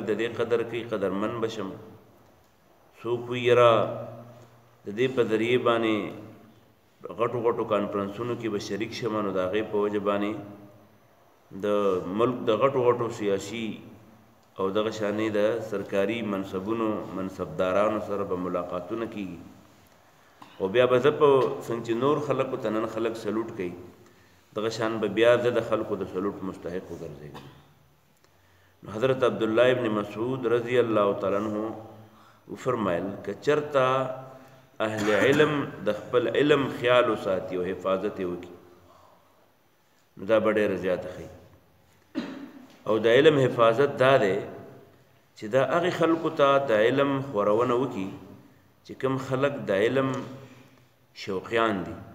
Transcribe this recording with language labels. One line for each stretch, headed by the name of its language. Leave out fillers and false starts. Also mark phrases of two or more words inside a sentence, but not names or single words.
Pashto: د دې قدر کوي قدرمن بشم څوک وایي یاره د دې په ذریعې باندې غټو غټو کانفرنسونو کې به شریک شم نو د هغې په وجه باندې د ملک د غټو غټو سیاسي او دغه شانې د سرکاري منصبونو منصبدارانو سره به ملاقاتونه کېږي او بیا به زه په څنګه چې نور خلکو ته نن خلک سلوټ کوي دغه شان به بیا زه د خلکو د سلوټ مستحق وګرځېږم. نو حضرت عبداللہ ابن مسعود
Arabic: رضی اللہ تعالی عنہ
Pashto: فرمایل که چرتا اهل علم د خپل علم خیال وساتي او حفاظت وکړي نو دا ډېر زیات ښه او د علم حفاظت دا دی چې دا هغې خلکو ته د علم خورونه وکړي چې کوم خلک د علم شوقیان دي